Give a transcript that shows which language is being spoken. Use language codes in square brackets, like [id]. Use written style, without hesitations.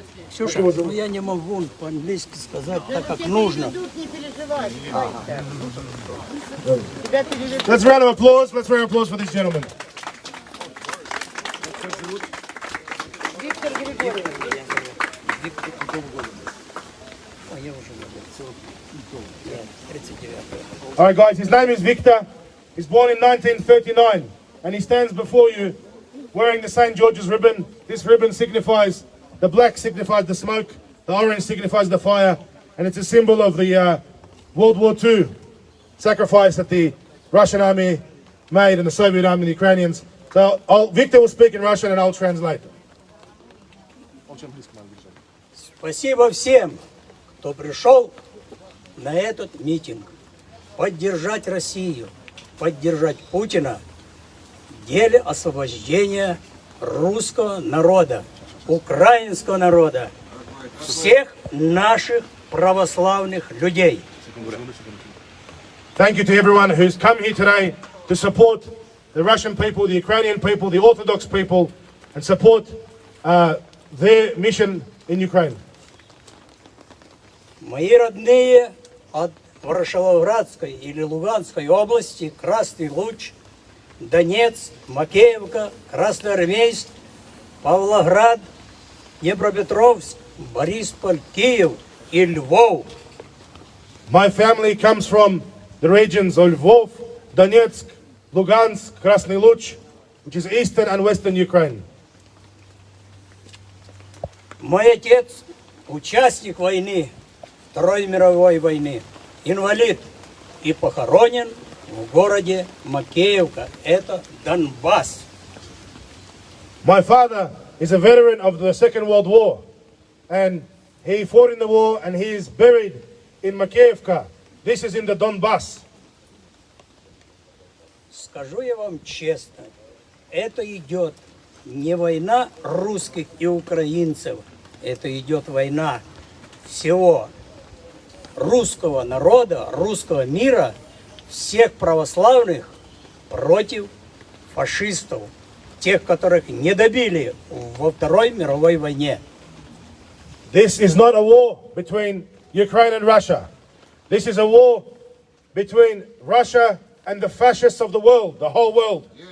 [ru] Ксюша, ну я не могу по-английски сказать так, как нужно. [en] Let's round of applause. Let's round of applause for this gentleman. All right, guys, his name is Victor. He's born in 1939, and he stands before you wearing the St. George's ribbon. This ribbon signifies, the black signifies the smoke, the orange signifies the fire, and it's a symbol of the World War II sacrifice that the Russian army made and the Soviet army and the Ukrainians. So Victor will speak in Russian and I'll translate. [ru] Спасибо всем, кто пришел на этот митинг. Поддержать Россию, поддержать Путина в деле освобождения русского народа, украинского народа, всех наших православных людей. [en] Thank you to everyone who's come here today to support the Russian people, the Ukrainian people, the Orthodox people, and support their mission in Ukraine. [ru] Мои родные от Ворошиловградской или Луганской области, Красный Луч, Донецк, Макеевка, Красноармейск, Павлоград, Днепропетровск, Борисполь, Киев и Львов. [en] My family comes from the regions of Lvov, Donetsk, Lugansk, Krasny Luch, which is eastern and western Ukraine. [ru] Мой отец – участник войны, Второй мировой войны, инвалид и похоронен в городе Макеевка. Это Донбасс. [en] My father is a veteran of the Second World War, and he fought in the war and he is buried in Makeevka. This is in the Donbass. [ru] Скажу я вам честно, это идет не война русских и украинцев, это идет война всего русского народа, русского мира, всех православных против фашистов, тех, которых не добили во Второй мировой войне. [en] This is not a war between Ukraine and Russia. This is a war between Russia and the fascists of the world, the whole world.